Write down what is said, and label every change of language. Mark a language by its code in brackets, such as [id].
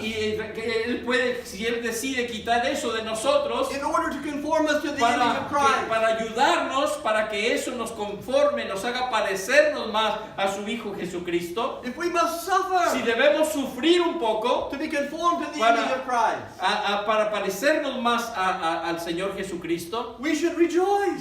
[es] y que Él puede, si Él decide quitar eso de nosotros [en] in order to conform us to the image of Christ, [es] para ayudarnos, para que eso nos conforme, nos haga parecernos más a su Hijo Jesucristo, [en] if we must [es] si [en] suffer [es] debemos sufrir un poco [en] to be conformed to the [es] Para- [en] image of Christ, [es] para parecernos más al Señor Jesucristo, [en] we should rejoice